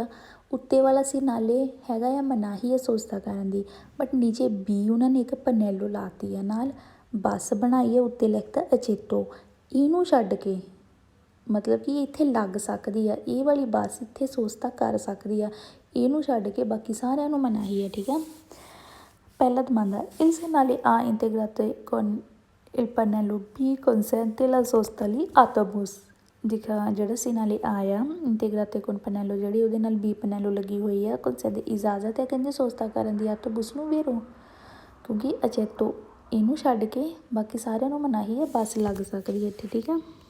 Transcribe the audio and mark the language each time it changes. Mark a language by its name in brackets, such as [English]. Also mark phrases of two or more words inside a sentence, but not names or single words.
[Punjabi] ਉੱਤੇ ਵਾਲਾ ਸੀ ਨਾਲੇ ਹੈਗਾ ਆ ਮਨਾਹੀ ਆ ਸੋਸਤਾ ਕਰਨ ਦੀ, ਬਟ ਨੀਚੇ ਬੀ ਉਹਨਾਂ ਨੇ ਇੱਕ ਪਨੈਲੋ ਲਾਤੀ ਆ, ਨਾਲ ਬੱਸ ਬਣਾਈ ਆ, ਉੱਤੇ ਲਿਖਤਾ ਅਚੇਤੋ। ਇਹਨੂੰ ਛੱਡ ਕੇ ਮਤਲਬ ਕਿ ਇੱਥੇ ਲੱਗ ਸਕਦੀ ਆ, ਇਹ ਵਾਲੀ ਬੱਸ ਇੱਥੇ ਸੋਸਤਾ ਕਰ ਸਕਦੀ ਆ, ਇਹਨੂੰ ਛੱਡ ਕੇ ਬਾਕੀ ਸਾਰਿਆਂ ਨੂੰ ਮਨਾਹੀ ਆ, ਠੀਕ ਆ। ਪਹਿਲਾ [Italian] domanda il segnale A integrato con il pannello B consente la sosta agli autobus। [Punjabi] ਦਿਖਾ ਜਿਹੜਾ ਸਿਨਾਲੇ ਆ [Italian] integrato con pannello [Punjabi] ਜਿਹੜੀ ਉਹਦੇ ਨਾਲ ਬੀ ਪਨੈਲੋ ਲੱਗੀ ਹੋਈ ਆ, consente ਇਜਾਜ਼ਤ ਹੈ ਕਹਿੰਦੇ ਸੋਸਤਾ ਕਰਨ ਦੀ ਆਟੋਬੂਸ ਨੂੰ ਵੇਰੋ, ਕਿਉਂਕਿ ਅਚੇਤੋ ਇਹਨੂੰ ਛੱਡ ਕੇ ਬਾਕੀ ਸਾਰਿਆਂ ਨੂੰ ਮਨਾਹੀ ਹੈ, ਬੱਸ ਲੱਗ ਸਕਦੀ ਹੈ ਇੱਥੇ, ਠੀਕ ਆ।